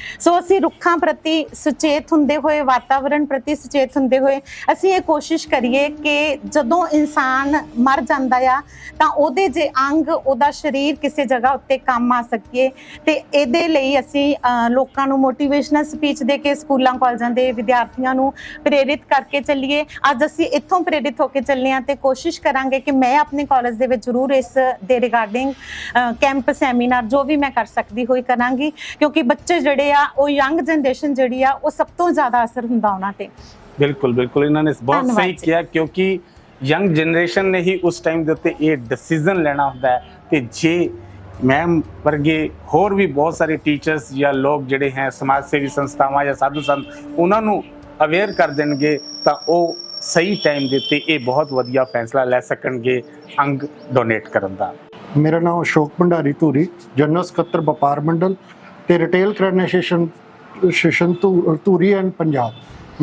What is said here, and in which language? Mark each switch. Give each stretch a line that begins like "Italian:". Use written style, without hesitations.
Punjabi: ਸੋ ਅਸੀਂ ਰੁੱਖਾਂ ਪ੍ਰਤੀ ਸੁਚੇਤ ਹੁੰਦੇ ਹੋਏ, ਵਾਤਾਵਰਣ ਪ੍ਰਤੀ ਸੁਚੇਤ ਹੁੰਦੇ ਹੋਏ ਅਸੀਂ ਇਹ ਕੋਸ਼ਿਸ਼ ਕਰੀਏ ਕਿ ਜਦੋਂ ਇਨਸਾਨ ਮਰ ਜਾਂਦਾ ਆ ਤਾਂ ਉਹਦੇ ਜੇ ਅੰਗ, ਉਹਦਾ ਸਰੀਰ ਕਿਸੇ ਜਗ੍ਹਾ ਉੱਤੇ ਕੰਮ ਆ ਸਕੀਏ, ਤੇ ਇਹਦੇ ਲਈ ਅਸੀਂ ਲੋਕਾਂ ਨੂੰ ਮੋਟੀਵੇਸ਼ਨਲ ਸਪੀਚ ਦੇ ਕੇ ਸਕੂਲਾਂ ਕਾਲਜਾਂ ਦੇ ਵਿਦਿਆਰਥੀਆਂ ਨੂੰ ਪ੍ਰੇਰਿਤ ਕਰਕੇ ਚੱਲੀਏ। ਅੱਜ ਅਸੀਂ ਇੱਥੋਂ ਪ੍ਰੇਰਿਤ ਹੋ ਕੇ ਚੱਲੇ ਹਾਂ ਤੇ ਕੋਸ਼ਿਸ਼ ਕਰਾਂਗੇ ਕਿ ਮੈਂ ਆਪਣੇ ਕਾਲਜ ਦੇ ਵਿੱਚ ਜ਼ਰੂਰ ਇਸ ਦੇ ਰਿਗਾਰਡਿੰਗ ਕੈਂਪ, ਸੈਮੀਨਾਰ ਜੋ ਵੀ ਮੈਂ ਕਰ ਸਕਦੀ ਹੋਈ ਕਰਾਂਗੀ, ਕਿਉਂਕਿ ਬੱਚੇ ਜਿਹੜੇ ਆ ਉਹ ਯੰਗ ਜਨਰੇਸ਼ਨ ਜਿਹੜੀ ਆ ਉਹ ਸਭ ਤੋਂ ਜ਼ਿਆਦਾ ਅਸਰ ਹੁੰਦਾ ਉਹਨਾਂ ਤੇ।
Hindi: ਬਿਲਕੁਲ ਬਿਲकुल इन्होंने बहुत सही किया, क्योंकि यंग जनरेशन ने ही उस टाइम
Punjabi: ਦੇ ਉੱਤੇ ਇਹ ਡਿਸੀਜਨ ਲੈਣਾ ਹੁੰਦਾ ਹੈ। ਤੇ ਜੇ ਮੈਮ ਵਰਗੇ ਹੋਰ ਵੀ ਬਹੁਤ ਸਾਰੇ ਟੀਚਰਸ ਜਾਂ ਲੋਕ ਜਿਹੜੇ ਹੈ ਸਮਾਜ ਸੇਵੀ ਸੰਸਥਾਵਾਂ ਜਾਂ ਸਾਧੂ ਸੰਤ ਉਹਨਾਂ ਨੂੰ ਅਵੇਅਰ ਕਰ ਦੇਣਗੇ ਤਾਂ ਉਹ ਸਹੀ ਟਾਈਮ ਦੇ ਉੱਤੇ ਇਹ ਬਹੁਤ ਵਧੀਆ ਫੈਸਲਾ ਲੈ ਸਕਣਗੇ ਅੰਗ ਡੋਨੇਟ ਕਰਨ ਦਾ।
Hindi: मेरा नाम
Punjabi: अशोक भंडारी धूरी, जनरल ਸਕੱਤਰ ਵਪਾਰ ਮੰਡਲ ਤੇ ਰਿਟੇਲ ਕ੍ਰੈਡਿਟੇਸ਼ਨ ਧੂਰੀ ਐਂਡ ਪੰਜਾਬ।